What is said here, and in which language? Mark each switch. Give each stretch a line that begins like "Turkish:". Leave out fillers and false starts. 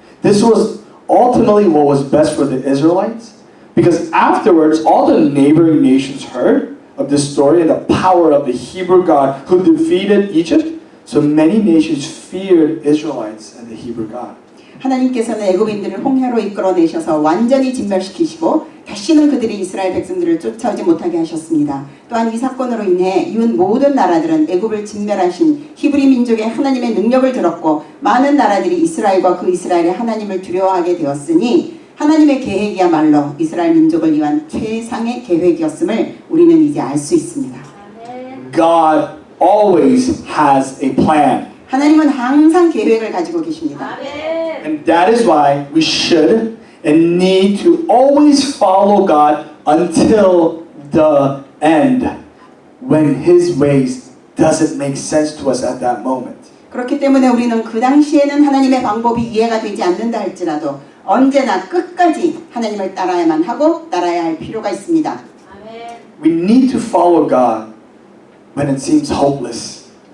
English: This was ultimately what was best for the Israelites, because afterwards all the neighboring nations heard of this story and the power of the Hebrew God who defeated Egypt. So many nations feared Israelites and the Hebrew God.
Korean: 하나님께서는 애굽인들을 홍해로 이끌어내셔서 완전히 진멸시키시고 다시는 그들이 이스라엘 백성들을 쫓아오지 못하게 하셨습니다. 또한 이 사건으로 인해 이웃 모든 나라들은 애굽을 진멸하신 히브리 민족의 하나님의 능력을 들었고 많은 나라들이 이스라엘과 그 이스라엘의 하나님을 두려워하게 되었으니 하나님의 계획이야말로 이스라엘 민족을 위한 최상의 계획이었음을 우리는 이제 알 수 있습니다.
English: God always has a plan.
Korean: 하나님은 항상 계획을 가지고 계십니다.
English: And that is why we should and need to always follow God until the end, when His ways doesn't make sense to us at that moment.
Korean: 그렇기 때문에 우리는 그 당시에는 하나님의 방법이 이해가 되지 않는다 할지라도 언제나 끝까지 하나님을 따라야만 하고 따라야 할 필요가 있습니다.
English: We need to follow God when it seems hopeless.